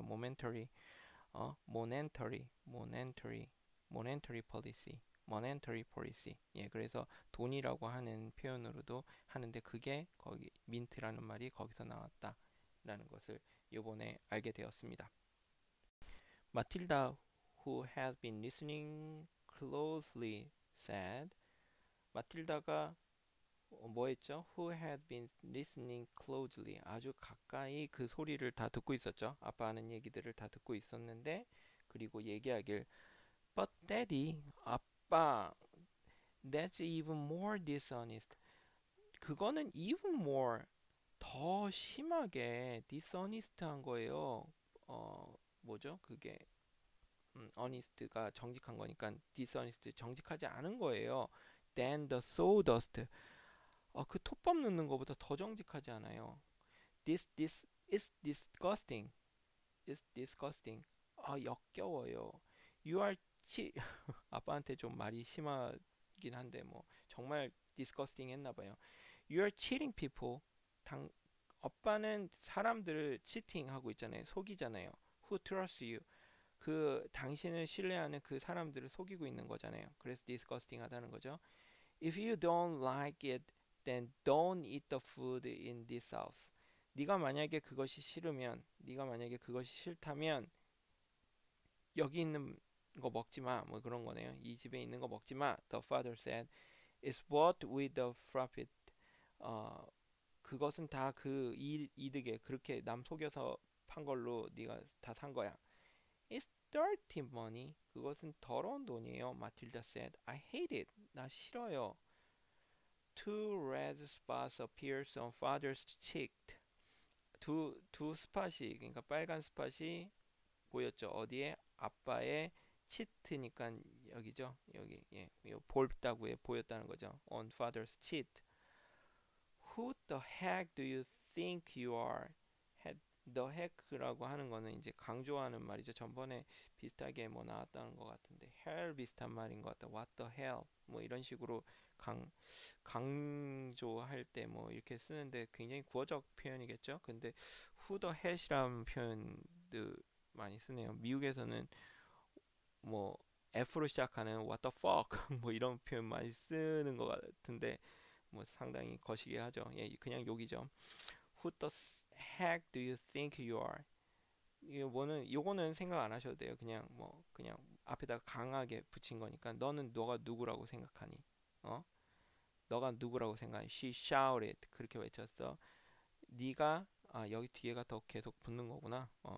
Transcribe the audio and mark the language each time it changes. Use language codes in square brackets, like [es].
[en] monetary policy. [ko] 예, 그래서 돈이라고 하는 표현으로도 하는데 그게 거기 민트라는 말이 거기서 나왔다라는 것을 요번에 알게 되었습니다. [en] 마틸다, who had been listening closely, said. [ko] 마틸다가 뭐 했죠? [en] Who had been listening closely. [ko] 아주 가까이 그 소리를 다 듣고 있었죠. 아빠 하는 얘기들을 다 듣고 있었는데, 그리고 얘기하길, [en] But daddy, [ko] 아빠, [en] that's even more dishonest. [ko] 그거는 [en] even more, [ko] 더 심하게 dishonest한 거예요. 뭐죠? 그게 honest가 정직한 거니까 dishonest 정직하지 않은 거예요. [en] Than the sawdust. [ko] 그 톱밥 넣는 거보다 더 정직하지 않아요. [en] This is disgusting. Is disgusting. [ko] 역겨워요. [en] You are cheat. [ko] 아빠한테 좀 말이 심하긴 한데 뭐 정말 disgusting 했나 봐요. [en] You are cheating people. [ko] 아빠는 사람들을 cheating 하고 있잖아요. 속이잖아요. [en] Who trusts you? [ko] 그 당신을 신뢰하는 그 사람들을 속이고 있는 거잖아요. 그래서 disgusting 하다는 거죠. [en] If you don't like it, then don't eat the food in this house. [ko] 네가 만약에 그것이 싫다면 여기 있는 거 먹지 마. 뭐 그런 거네요. 이 집에 있는 거 먹지 마. [en] The father said, "It's bought with the profit." [ko] 어, 그것은 다 그 이득에 그렇게 남 속여서 판 걸로 네가 다 산 거야. [en] It's dirty money. [ko] 그것은 더러운 돈이에요. [en] 마틸다 said. I hate it. [ko] 나 싫어요. [en] Two red spots appeared on father's cheek. [ko] 두 스팟이 그러니까 빨간 스팟이 보였죠. 어디에? 아빠의 치트니까 여기죠. 여기 예, 볼다구에 보였다는 거죠. [en] On father's cheek. Who the heck do you think you are? [ko] The heck라고 하는 거는 이제 강조하는 말이죠. 전번에 비슷하게 뭐 나왔다는 것 같은데 hell 비슷한 말인 것 같다. [en] What the hell? [ko] 뭐 이런 식으로 강조할 때 뭐 이렇게 쓰는데 굉장히 구어적 표현이겠죠. 근데 [en] who the heck [ko] 이라는 표현도 많이 쓰네요. 미국에서는 뭐 F로 시작하는 [en] what the fuck [ko] 뭐 이런 표현 많이 쓰는 것 같은데 뭐 상당히 거시기 하죠. 예, 그냥 욕이죠. [en] Who the heck do you think you are? [ko] 요거는 생각 안 하셔도 돼요. 그냥 앞에다가 강하게 붙인 거니까 너가 누구라고 생각하니? 어? 너가 누구라고 생각하니? [en] She shouted. [ko] 그렇게 외쳤어. 네가 여기 뒤에가 더 계속 붙는 거구나.